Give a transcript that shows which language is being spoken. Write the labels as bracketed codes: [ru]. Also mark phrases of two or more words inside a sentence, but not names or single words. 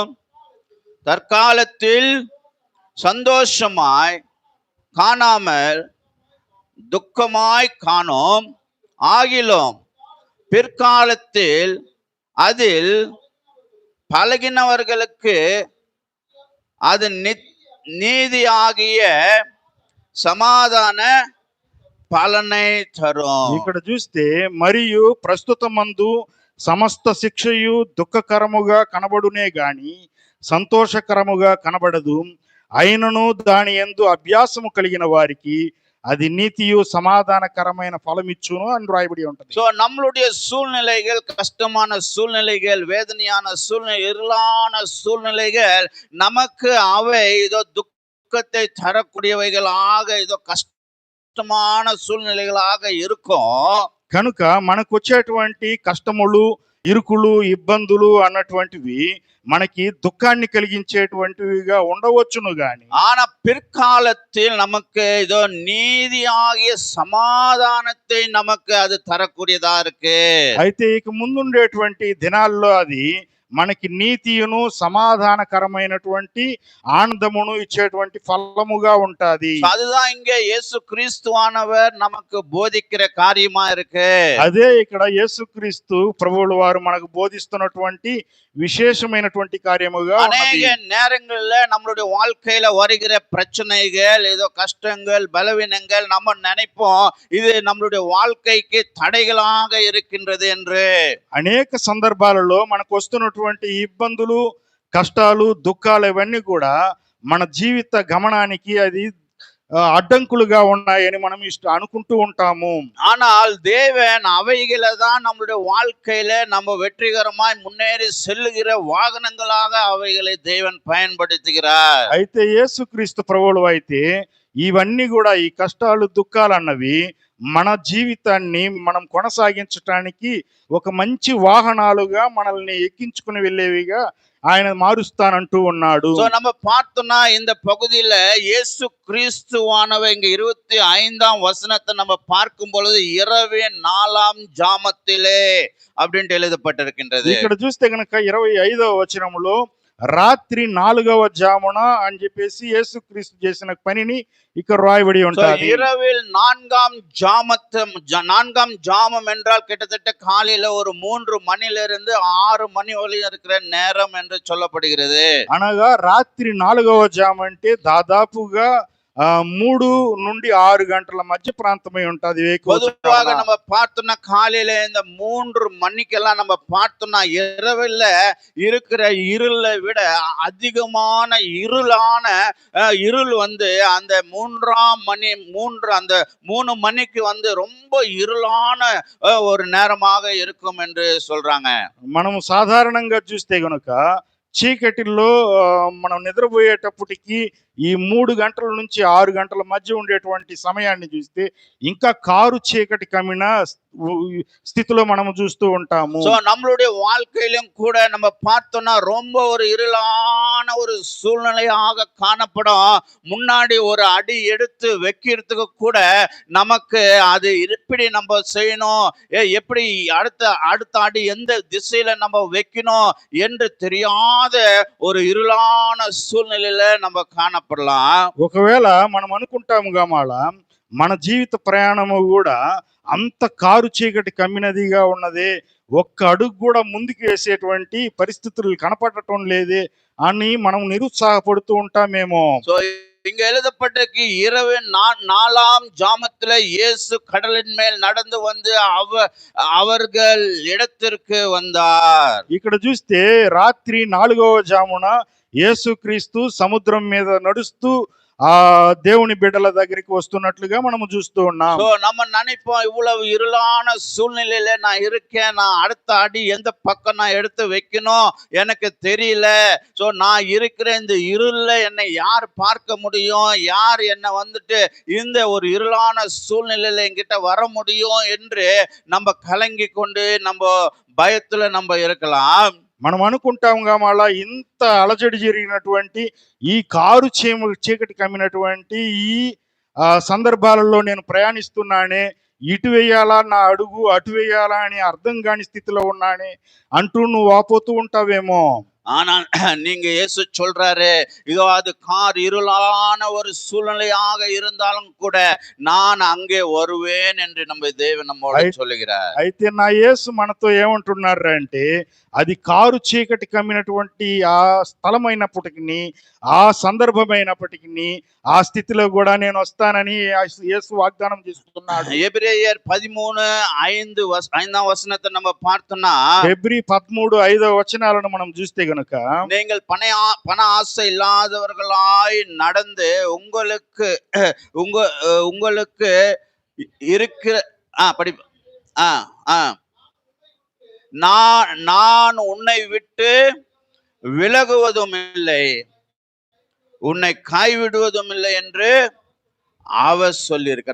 [ta] தற்காலத்தில் சந்தோஷமாய் காணாமல் துக்கமாய் காணோம், ஆகிலும் பிற்காலத்தில் அதில் பழகினவர்களுக்கு அது நீதியாகிய சமாதான பலனை தரும். [te] ఇక్కడ చూస్తే మరియు ప్రస్తుతమందు సమస్త శిక్షయు దుఃఖకరముగా కనబడునే గాని సంతోషకరముగా కనబడదు, అయినను దాని యందు అభ్యాసము కలిగిన వారికి అది నీతియు సమాధానకరమైన ఫలమిచ్చును అని రాయబడి ఉంటది. [ta] சோ நம்மளுடைய சூழ்நிலைகள், கஷ்டமான சூழ்நிலைகள், வேதனையான சூழ்நிலை, இருளான சூழ்நிலைகள் நமக்கு அவை இதோ துக்கத்தை தரக்கூடியவைகளாக, இதோ கஷ்டமான சூழ்நிலைகளாக இருக்கும். [te] కనుక మనకు వచ్చేటువంటి కష్టములు, ఇరుకులు, ఇబ్బందులు అన్నటువంటివి మనకి దుఃఖాన్ని కలిగించేటువంటివిగా ఉండవచ్చును గాని, [ta] ஆனா பிற்காலத்தில் நமக்கு இதோ நீதியாகிய சமாதானத்தை நமக்கு அது தரக்கூடியதா இருக்கு. [te] అయితే ఇక ముందుండేటువంటి దినాల్లో అది మనకి నీతియును సమాధానకరమైనటువంటి ఆనందమును ఇచ్చేటువంటి ఫలముగా ఉంటాది. [ta] So அதுதான் இங்க இயேசு கிறிஸ்துவானவர் நமக்கு போதிக்கிற காரியமா இருக்கு. [te] అదే ఇక్కడ యేసుక్రీస్తు ప్రభువుల వారు మనకు బోధిస్తున్నటువంటి విశేషమైనటువంటి కార్యముగా ఉన్నది. [ta] அநேக நேரங்கள்ல நம்மளுடைய வாழ்க்கையில வருகிற பிரச்சனைகள், ஏதோ கஷ்டங்கள், பலவீனங்கள், நம்ம நினைப்போம் இது நம்மளுடைய வாழ்க்கைக்கு தடைகளாக இருக்கின்றது என்று. [te] అనేక సందర్భాలలో మనకు వస్తున్నటువంటి ఇబ్బందులు, కష్టాలు, దుఃఖాలు ఇవన్నీ కూడా మన జీవిత గమనానికి అది అడ్డంకులుగా ఉన్నాయని మనం అనుకుంటూ ఉంటాము. [ta] ஆனால் தேவன் அவைகளை தான் நம்மளுடைய வாழ்க்கையில நம்ம வெற்றிகரமாய் முன்னேறி செல்லுகிற வாகனங்களாக அவைகளை தேவன் பயன்படுத்துகிறார். [te] అయితే యేసుక్రీస్తు ప్రభువులు అయితే ఇవన్నీ కూడా, ఈ కష్టాలు, దుఃఖాలు అన్నవి మన జీవితాన్ని మనం కొనసాగించటానికి ఒక మంచి వాహనాలుగా మనల్ని ఎక్కించుకుని వెళ్ళేవిగా ఆయన మారుస్తానంటూ ఉన్నాడు. [ta] சோ நம்ம பார்த்தோம்னா இந்த பகுதியில இயேசு கிறிஸ்துவானவர் இங்க 25ஆம் வசனத்தை நம்ம பார்க்கும் பொழுது இரவின் 4ஆம் ஜாமத்திலே அப்படின்ட்டு எழுதப்பட்டிருக்கின்றது. [te] ఇక్కడ చూస్తే గనక 25వ వచనములో రాత్రి 4వ జామున అని చెప్పేసి యేసుక్రీస్తు చేసిన పనిని ఇక్కడ రాయబడి ఉంటుంది. [ta] இரவில் 4ஆம் ஜாமம் என்றால் கிட்டத்தட்ட காலையில ஒரு 3 மணிலிருந்து 6 மணி வரை இருக்கிற நேரம் என்று சொல்லப்படுகிறது. [te] అనగా రాత్రి 4వ జాము అంటే దాదాపుగా 3 నుండి 6 గంటల మధ్య ప్రాంతమై ఉంటది. [ta] பொதுவாக நம்ம பார்த்தோம்னா காலையில இந்த 3 மணிக்கெல்லாம் நம்ம பார்த்தோம்னா இரவுல இருக்கிற இருளை விட அதிகமான இருளான இருள் வந்து அந்த 3 மணிக்கு வந்து ரொம்ப இருளான ஒரு நேரமாக இருக்கும் என்று சொல்றாங்க. [te] మనం సాధారణంగా చూస్తే గనుక చీకటిలో మనం నిద్రపోయేటప్పటికి ఈ 3 గంటల నుంచి 6 గంటల మధ్య ఉండేటువంటి సమయాన్ని చూస్తే ఇంకా కారు చీకటి కమ్మిన స్థితిలో మనము చూస్తూ ఉంటాము. [ta] சோ நம்மளுடைய வாழ்க்கையிலும் கூட நம்ம பார்த்தோம்னா ரொம்ப ஒரு இருளான ஒரு சூழ்நிலையாக காணப்படும். முன்னாடி ஒரு அடி எடுத்து வைக்கிறதுக்கு கூட நமக்கு அது எப்படி நம்ம செய்யணும், எப்படி அடுத்த அடி எந்த திசையில நம்ம வைக்கணும் என்று தெரியாத ஒரு இருளான சூழ்நிலையில நம்ம காணப்படலாம். [te] ఒకవేళ మనం అనుకుంటాము గమాల మన జీవిత ప్రయాణము కూడా అంత కారు చీకటి కమ్మినదిగా ఉన్నది, ఒక్క అడుగు కూడా ముందుకు వేసేటువంటి పరిస్థితులు కనపడటం లేదే అని మనం నిరుత్సాహపడుతూ ఉంటామేమో. [ta] சோ இங்க எழுதப்பட்டிருக்கு இரவின் 4ஆம் ஜாமத்துல இயேசு கடலின் மேல் நடந்து வந்து அவர்கள் இடத்திற்கு வந்தார். [te] ఇక్కడ చూస్తే రాత్రి 4వ జామున యేసుక్రీస్తు సముద్రం మీద నడుస్తూ ఆ దేవుని బిడ్డల దగ్గరికి వస్తున్నట్లుగా మనము చూస్తూ ఉన్నాం. [ta] சோ நம்ம நினைப்போம் இவ்வளவு இருளான சூழ்நிலையில நான் இருக்கேன், நான் அடுத்த அடி எந்த பக்கம் நான் எடுத்து வைக்கணும் எனக்கு தெரியல. சோ நான் இருக்கிற இந்த இருள்ல என்னை யார் பார்க்க முடியும், யார் என்னை வந்துட்டு இந்த ஒரு இருளான சூழ்நிலையில என்கிட்ட வர முடியும் என்று நம்ம கலங்கி கொண்டு நம்ம பயத்துல நம்ம இருக்கலாம். [te] మనం అనుకుంటాం మళ్ళా ఇంత అలజడి జరిగినటువంటి ఈ కారు చీకటి కమ్మినటువంటి ఈ సందర్భాలలో నేను ప్రయాణిస్తున్నానే, ఇటు వేయాలా నా అడుగు, అటు వేయాలా అని అర్థం కాని స్థితిలో ఉన్నానే అంటూ నువ్వు వాపోతూ ఉంటావేమో. [ta] ஆனால் நீங்க இயேசு சொல்றாரு, இதோ அது கார் இருளான ஒரு சூழ்நிலையாக இருந்தாலும் கூட நான் அங்கே வருவேன் என்று நம்ம தேவன் நம்மோடு சொல்லுகிறார். [te] అయితే నా యేసు మనతో ఏమంటున్నారు అంటే, అది కారు చీకటి కమ్మినటువంటి ఆ స్థలమైనప్పటికీ, ఆ సందర్భమైనప్పటికీ, ఆ స్థితిలో కూడా నేను వస్తానని యేసు వాగ్దానం చేస్తున్నాడు. [ta] எபிரேயர் 13:5 வசனத்தை நம்ம பார்த்தோம்னா, [te] హెబ్రీ 13:5 వచనాలను మనం చూస్తే గనుక [ta] நீங்கள் பண ஆசை இல்லாதவர்களாய் நடந்து உங்களுக்கு உங்களுக்கு இருக்கிற படி நான் உன்னை விட்டு விலகுவதும் இல்லை, உன்னை கைவிடுவதும் இல்லை என்று அவர் சொல்லியிருக்க.